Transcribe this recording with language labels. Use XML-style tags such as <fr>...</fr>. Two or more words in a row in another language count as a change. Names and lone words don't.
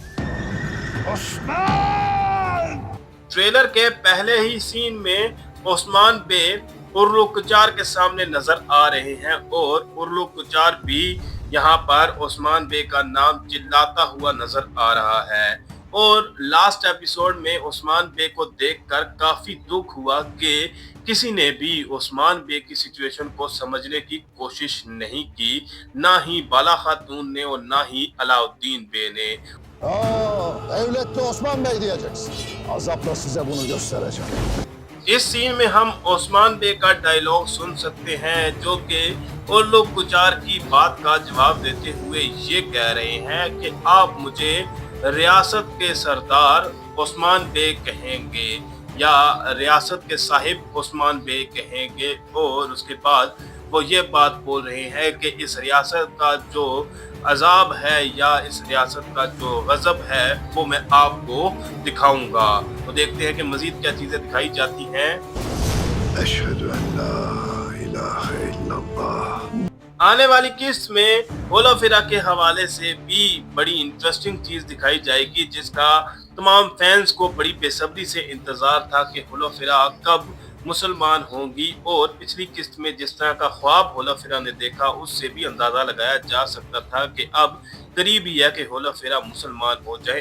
<hi>ट्रेलर के पहले ही सीन में ओस्मान बे उर्लुकुचार के सामने नजर आ रहे हैं और उर्लुकुचार भी यहाँ पर ओस्मान बे का नाम चिल्लाता हुआ नजर आ रहा है। और लास्ट एपिसोड में ओस्मान बे को देखकर काफी दुख हुआ कि किसी ने भी ओस्मान बे की सिचुएशन को समझने की कोशिश नहीं की, ना ही बाला खातून ने और ना ही अलाउद्दीन बे ने।</hi> <tr>Devlette Osman Bey diyeceksin. Azapla size bunu göstereceğim.</tr> <hi>इस सीन में हम ओस्मान बे का डायलॉग सुन सकते हैं जो कि उर्लुकुचार की बात का जवाब देते हुए ये कह रहे हैं कि आप मुझे रियासत के सरदार ओस्मान बे कहेंगे या रियासत के साहिब ओस्मान बे कहेंगे। और उसके बाद वो ये बात बोल रहे हैं कि इस रियासत का जो अजाब है या इस रियासत का जो गजब है वो मैं आपको दिखाऊंगा। तो देखते हैं कि मजीद क्या चीजें दिखाई जाती हैं।</hi> <ar>أشهد أن لا إله إلا الله.</ar> <hi>आने वाली किस्त में होलोफिरा के हवाले से भी बड़ी इंटरेस्टिंग चीज दिखाई जाएगी जिसका तमाम फैंस को बड़ी बेसब्री से इंतजार था कि होलोफिरा कब मुसलमान होंगी। और पिछली किस्त में जिस तरह का ख्वाब होलोफिरा ने देखा उससे भी अंदाजा लगाया जा सकता था कि अब करीब ही है कि होलोफिरा मुसलमान हो जाए।</hi>